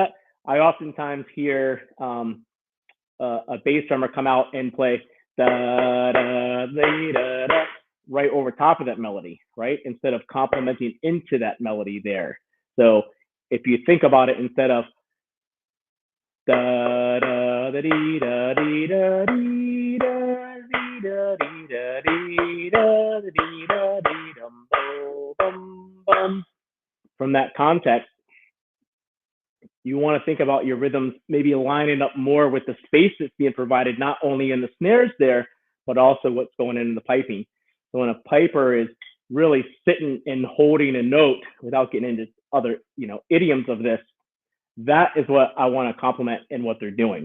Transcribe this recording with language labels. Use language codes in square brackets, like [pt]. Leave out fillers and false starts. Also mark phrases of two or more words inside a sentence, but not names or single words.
[en] I oftentimes hear a bass drummer come out and play da, da, da, da, da, right over top of that melody, right? Instead of complementing into that melody there. So if you think about it, instead of da da da dee da dee da dee da dee da dee da dee da dee da dee dum bum bum, from that context, you want to think about your rhythms maybe lining up more with the space that's being provided, not only in the snares there, but also what's going in the piping. So when a piper is really sitting and holding a note without getting into other, idioms of this, that is what I want to compliment in what they're doing.